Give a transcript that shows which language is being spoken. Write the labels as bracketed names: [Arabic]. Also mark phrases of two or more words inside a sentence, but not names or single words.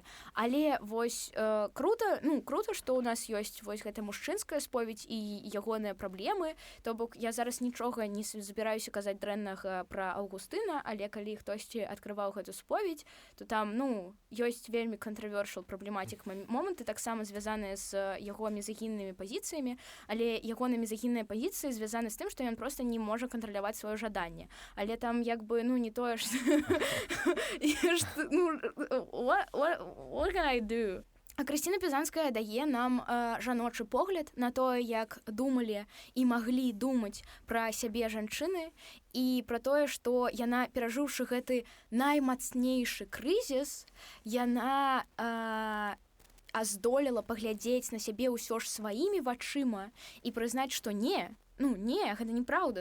[Belarusian] Але вось круто, што ў нас ёсць вось гэта мужчынская споведь і ягоныя праблемы, то бок я зараз нічога не збіраюся казаць дрэннага пра Аўгустына, але калі хтосьці адкрываў гэту споведь, то там ёсць вельмі controversial праблематик моманты, таксама звязаныя з яго мізагіннымі пазіцыямі, але ягоныя мізагінныя пазіцыі звязаны з тым, што ён проста не можа кантраляваць сваё жаданне. Але там як бы не тое, што [English] what can I do? [Belarusian] А Крысціна Пізанская дае нам жаночы погляд на тое, як думалі і маглі думаць пра сябе жанчыны і пра тое, што яна, перажыўшы гэты наймацнейшы крызіс, яна здолела паглядзець на сябе ўсё ж сваімі вачыма і прызнаць, што не, гэта неправда.